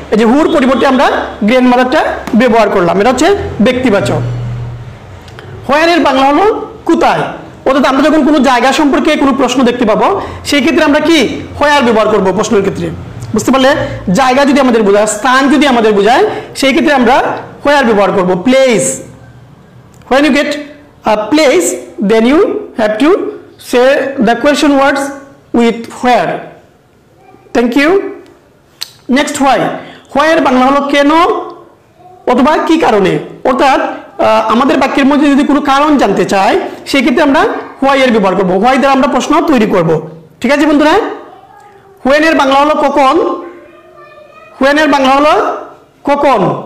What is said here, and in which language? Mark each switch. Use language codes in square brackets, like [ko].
[bn] এই যে হুর পরিবর্তে আমরা গ্র্যান্ডমাদারটা ব্যবহার করলাম, এটা হচ্ছে ব্যক্তিবাচক। হোয়ার এর বাংলা হলো কোথায়। অর্থাৎ আমরা যখন কোনো জায়গা সম্পর্কে কোনো প্রশ্ন দেখতে পাবো, সেই ক্ষেত্রে আমরা কি হোয়ার ব্যবহার করব প্রশ্নের ক্ষেত্রে। বুঝতে পারলে? জায়গা যদি আমাদের বোঝায়, স্থান যদি আমাদের বোঝায়, সেই ক্ষেত্রে আমরা হোয়ার ব্যবহার করব। [en] Place, when you get a place, then you have to say the question words with where. Thank you. [bn] Next why, why এর বাংলা হলো কেন অথবা কি কারণে। অর্থাৎ আমাদের বাক্যের মধ্যে যদি কোনো কারণ জানতে চাই, সেই ক্ষেত্রে আমরা why এর ব্যবহার করব। why দ্বারা আমরা প্রশ্ন তৈরি করব। ঠিক আছে বন্ধুরা? when এর বাংলা হলো কখন, when এর বাংলা হলো কখন।